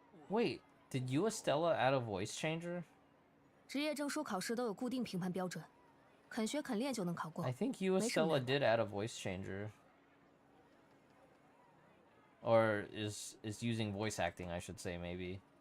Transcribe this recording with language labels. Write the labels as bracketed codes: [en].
[en] Wait, did you Estella add a voice changer? [zh] 职业证书考试都有固定评判标准，肯学肯练就能考过。 [en] I think you Estella did add a voice changer. Or is using voice acting, I should say, maybe.